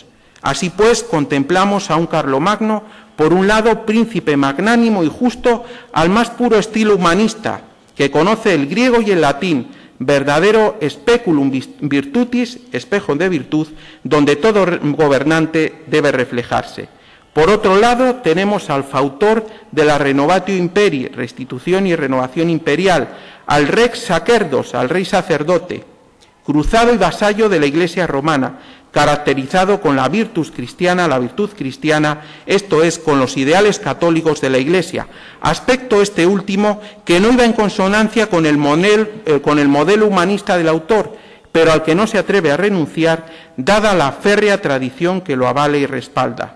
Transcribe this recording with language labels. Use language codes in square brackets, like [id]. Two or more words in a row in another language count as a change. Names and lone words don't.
[es] Así pues, contemplamos a un Carlomagno, por un lado, príncipe magnánimo y justo al más puro estilo humanista, que conoce el griego y el latín, verdadero [la] speculum virtutis, [es] espejo de virtud, donde todo gobernante debe reflejarse. Por otro lado, tenemos al fautor de la [la] Renovatio Imperii, [es] restitución y renovación imperial, al [la] rex sacerdos, [es] al rey sacerdote, cruzado y vasallo de la Iglesia romana, caracterizado con la [la] virtus cristiana, [es] la virtud cristiana, esto es, con los ideales católicos de la Iglesia, aspecto este último que no iba en consonancia con el modelo humanista del autor, pero al que no se atreve a renunciar, dada la férrea tradición que lo avala y respalda.